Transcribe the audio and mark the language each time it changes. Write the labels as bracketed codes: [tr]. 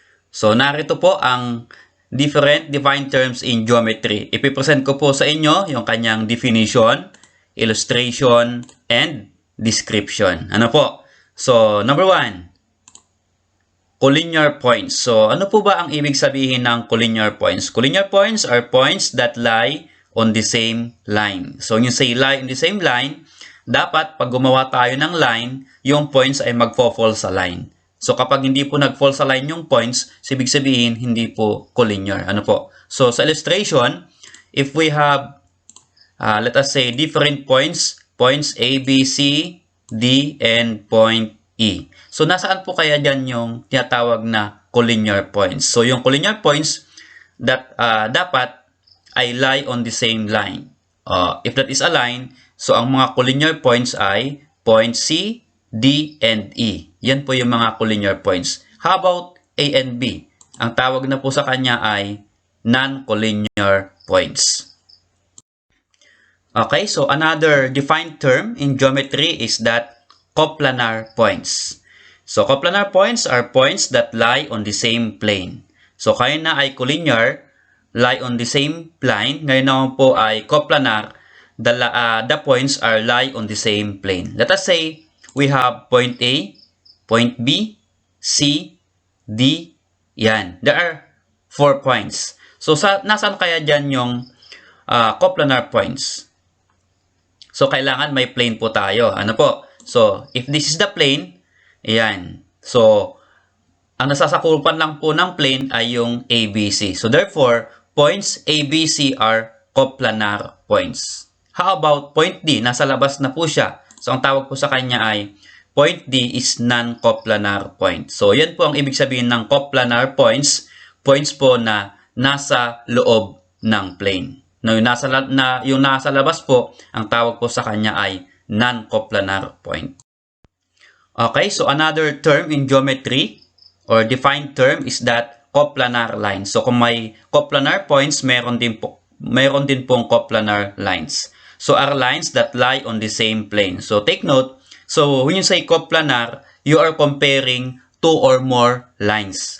[en] So, narito po ang different defined terms in geometry. [tl] Ipipresent ko po sa inyo yung kanyang definition, illustration, and description. Ano po? [en] So, number 1, collinear points. [tl] So, ano po ba ang ibig sabihin ng collinear points? [en] Collinear points are points that lie on the same line. [tl] So, yung say lie on the same line, dapat pag gumawa tayo ng line, yung points ay magfo-fall sa line. So, kapag hindi po nag-fall sa line yung points, ibig sabihin, hindi po collinear. Ano po? [en] So, sa illustration, if we have, let us say, different points A, B, C, D, and point E. [tl] So, nasaan po kaya dyan yung tinatawag na collinear points? [en] So, yung collinear points that dapat ay lie on the same line. If that is a line, so ang mga collinear points ay point C, D, and E. Yan po yung mga collinear points. How about A and B? [tl] Ang tawag na po sa kanya ay non-collinear points. [en] Okay, so another defined term in geometry is that coplanar points. So coplanar points are points that lie on the same plane. So kaya na ay collinear, lie on the same plane. Ngayon naman po ay coplanar, the points are lie on the same plane. Let us say we have point A, point B, C, D, yan. There are 4 points. So, nasaan kaya dyan yung coplanar points? [tl] So, kailangan may plane po tayo. Ano po? [en] So, if this is the plane, yan. [tl] So, ang nasasakupan lang po ng plane ay yung ABC. [en] So, therefore, points ABC are coplanar points. [tl] How about point D? Nasa labas na po siya. So, ang tawag po sa kanya ay point D is non-coplanar point. So, yan po ang ibig sabihin ng coplanar points. Points po na nasa loob ng plane. Yung nasa labas po, ang tawag po sa kanya ay non-coplanar point. [en] Okay, so another term in geometry or defined term is that coplanar line. [tl] So, kung may coplanar points, meron din pong coplanar lines. [en] So, are lines that lie on the same plane. So, take note, so when you say coplanar, you are comparing 2 or more lines.